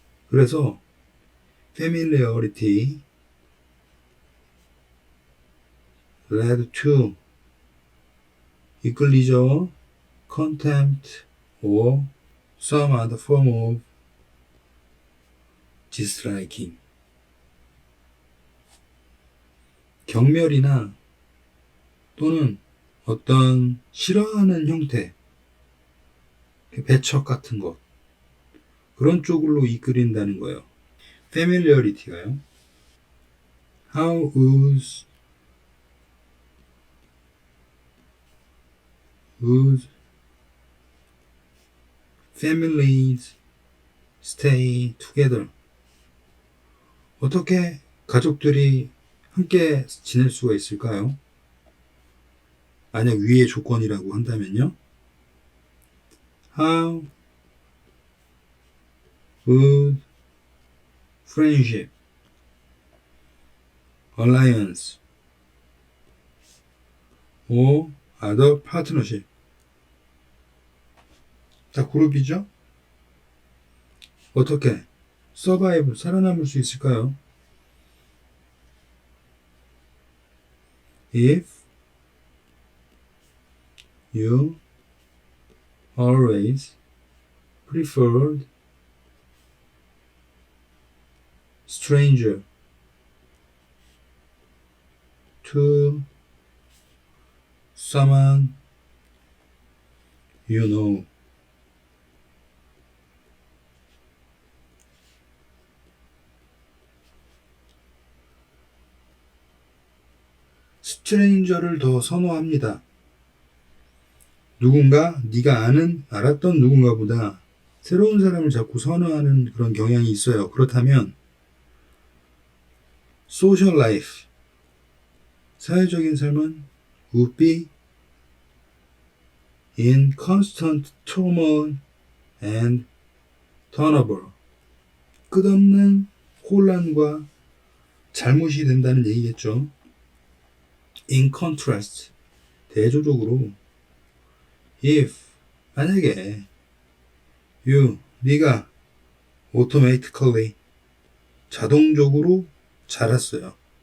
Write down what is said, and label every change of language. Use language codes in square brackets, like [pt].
[ko] 그래서 [en] familiarity led to, [ko] 이끌리죠. [en] contempt or some other form of disliking, [ko] 경멸이나 또는 어떤 싫어하는 형태, 배척 같은 것, 그런 쪽으로 이끌린다는 거예요. familiarity가요. [en] How would families stay together? [ko] 어떻게 가족들이 함께 지낼 수가 있을까요? 만약 위의 조건이라고 한다면요. [en] How would friendship, alliance, or other partnership, [ko] 다 그룹이죠? 어떻게 [en] survive, [ko] 살아남을 수 있을까요? [en] If you always preferred stranger to someone You know. [ko] 스트레인저를 더 선호합니다. 누군가 네가 알았던 누군가보다 새로운 사람을 자꾸 선호하는 그런 경향이 있어요. 그렇다면 [en] social life, [ko] 사회적인 삶은 [en] would be in constant turmoil and turnover, [ko] 끝없는 혼란과 잘못이 된다는 얘기겠죠. [en] In contrast, [ko] 대조적으로 [en] if, [ko] 만약에 네가 [en] automatically, [ko] 자동적으로 자랐어요.